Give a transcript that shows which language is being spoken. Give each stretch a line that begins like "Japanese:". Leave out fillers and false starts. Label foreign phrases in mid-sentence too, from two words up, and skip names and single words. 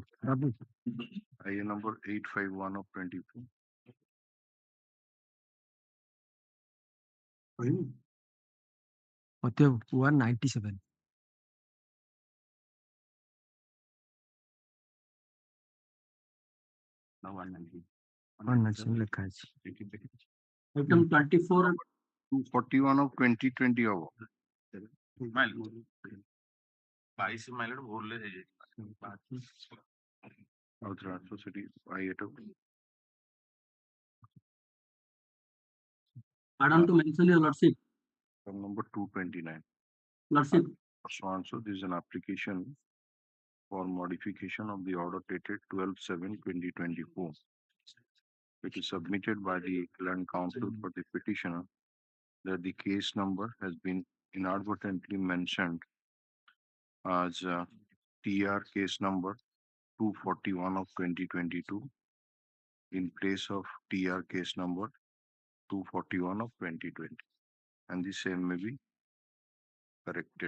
English: IA number 851 of 24 What 197. No 190.
Odia: 197 ଲେଖା ଅଛି.
English: Item 24.
Odia: 241 of 2020 ହବ
English: My lord. 22 my lord
Odia: ଭୁଲରେ ହେଇଯାଇଛି। ଆଉ ଥରେ ଆସ ସେଠି IA ଟା
English: Pardon to mention, your lordship. number 229 Lordship. so this is an application for modification of the order dated 12/7/2024. It is submitted by the Land Council for the petitioner that the case number has been inadvertently mentioned as TR case number 241 of 2022 in place of TR case number 241 of 2020, and the same may be corrected.